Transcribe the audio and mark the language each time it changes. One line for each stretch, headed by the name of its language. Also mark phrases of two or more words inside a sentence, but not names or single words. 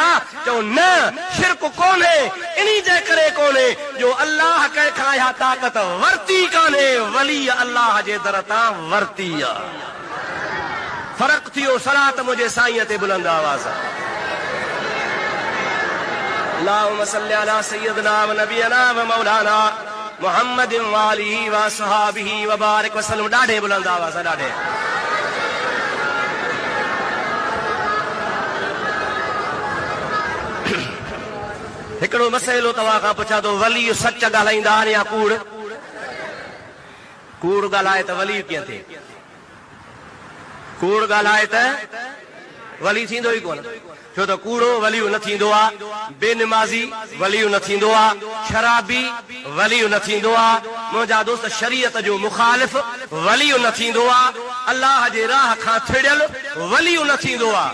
Sindhi: चओ न, शिरक कोन्हे, इन्ही जे करे कोन्हे जो अल्लाह कंहिंखां इहा ताक़त वरिती कान्हे, वली अल्लाह जे दर तां वरिती आहे। फ़र्क़ु थी वियो। सलात मुंहिंजे साईं ते बुलंद आवाज़।
Arabic: اللهم صل على سيدنا و نبينا و مولانا محمد و آله و صحابه و بارك وسلم.
Sindhi: ॾाढे बुलंद आवाज़ ॾाढे। हिकिड़ो मसइलो तव्हां खां पुछां थो, वली सच ॻाल्हाईंदा आहिनि या कूड़? कूड़ ॻाल्हाए त वली कीअं थिए? कूड़ ॻाल्हाए त वली थींदो ई कोन, छो त कूड़ो वलियूं न थींदो आहे, बेनिमाज़ी वलियूं न थींदो आहे, शराबी वलियूं न थींदो आहे, मुंहिंजा दोस्त शरीयत जो मुखालिफ़ वलियूं न थींदो आहे, अल्लाह जे राह खां थिड़ियल वलियूं न थींदो आहे।